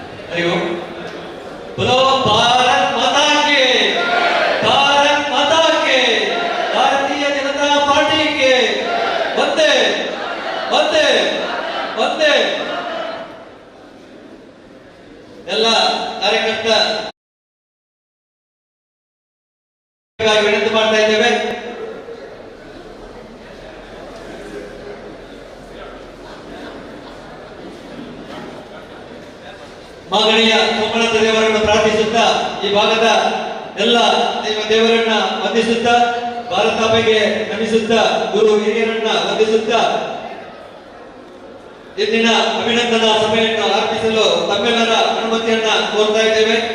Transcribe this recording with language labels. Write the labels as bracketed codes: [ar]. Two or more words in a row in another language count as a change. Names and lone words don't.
[hi] हरिओम। बोलो भारत माता की, भारत माता के, भारतीय जनता पार्टी के वंदे वंदे वंदे। [kn] ಎಲ್ಲ ಕಾರ್ಯಕರ್ತ ವಿನಂತಿ ಮಾಡ್ತಾ ಇದ್ದೇವೆ. ಮಾಗಣಿಯ ಸೋಮನಾಥ ದೇವರನ್ನು ಪ್ರಾರ್ಥಿಸುತ್ತಾ ಈ ಭಾಗದ ಎಲ್ಲ ದೇವರನ್ನ ವಂದಿಸುತ್ತಾ ಭಾರತಾಂಬೆಗೆ ನಮಿಸುತ್ತಾ ಗುರು ಹಿರಿಯರನ್ನ ವಂದಿಸುತ್ತಾ ಇಂದಿನ ಅಭಿನಂದನಾ ಸಭೆಯನ್ನು ಆರಂಭಿಸಲು ತಮ್ಮೆಲ್ಲರ ಅನುಮತಿಯನ್ನ ಕೋರ್ತಾ ಇದ್ದೇವೆ.